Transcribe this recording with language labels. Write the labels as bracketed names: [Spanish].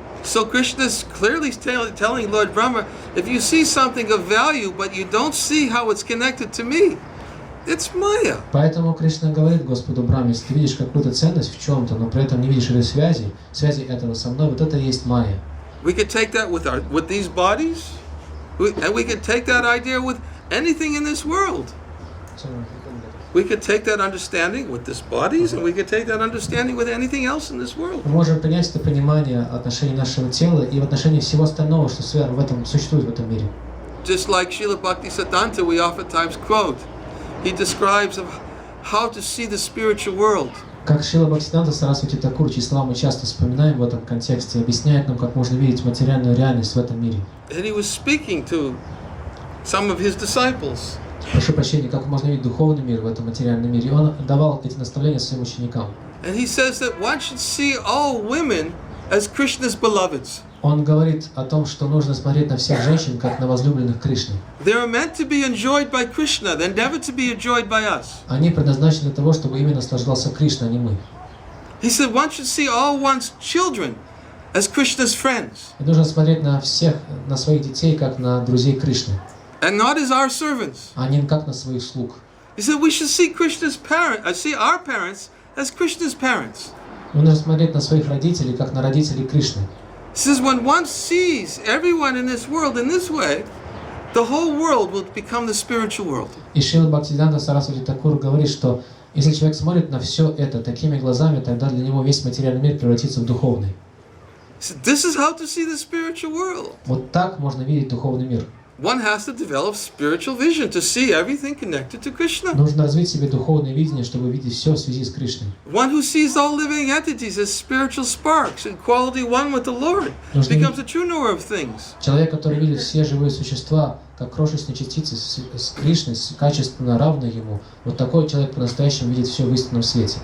[English] So Krishna is clearly telling Lord Brahma, if you see something of value, but you don't see how it's connected to me, it's Maya. [Russian] Поэтому Кришна говорит Господу Брахме, если ты видишь какую-то ценность в чем-то, но при этом не видишь этой связи этого со мной, вот это и есть майя. [English] We could take that with these bodies, and we could take that idea with anything in this world. We could take that understanding with this bodies, and we could take that understanding with anything else in this world. [Russian] Мы можем принять это понимание отношений нашего тела и в отношении всего остального, что в этом существует в этом мире. [English] Just like Srila Bhaktisiddhanta, we oftentimes quote, he describes of how to see the spiritual world. [Russian] Как Шрила Бхактисиданта Сарасвати Такур, чьи слова мы часто вспоминаем в этом контексте, объясняет нам, как можно видеть материальную реальность в этом мире. [English] And he was speaking to some of his disciples. [Russian] Прошу прощения, как можно видеть духовный мир в этом материальном мире. И он давал эти наставления своим ученикам. [English] And he says that one should see all women as Krishna's beloveds. [Russian] Он говорит о том, что нужно смотреть на всех женщин, как на возлюбленных Кришны. [English] They are meant to be enjoyed by Krishna, they're never to be enjoyed by us. [Russian] Они предназначены для того, чтобы ими наслаждался Кришна, а не мы. [English] He said one should see all one's children as Krishna's friends. [Russian] И нужно смотреть на всех, на своих детей, как на друзей Кришны, [English] And not as our servants. [Russian] а не как на своих слуг. [English] He said we should see see our parents as Krishna's parents. [Russian] Нужно смотреть на своих родителей, как на родителей Кришны. [English] He says when one sees everyone in this world in this way, the whole world will become the spiritual world. [Russian] И Шрила Бхактисиданта Сарасвати Такур говорит, что если человек смотрит на все это такими глазами, тогда для него весь материальный мир превратится в духовный. [English] So this is how to see the spiritual world. [Russian] Вот так можно видеть духовный мир. [English] One has to develop spiritual vision to see everything connected to Krishna. [Russian] Нужно развить в себе духовное видение, чтобы видеть все в связи с Кришной. [English] One who sees all living entities as spiritual sparks in quality one with the Lord becomes a true knower of things. [Russian] Человек, который видит все живые существа как крошечные частицы с Кришной, качественно равные ему, вот такой человек по-настоящему видит все в истинном свете.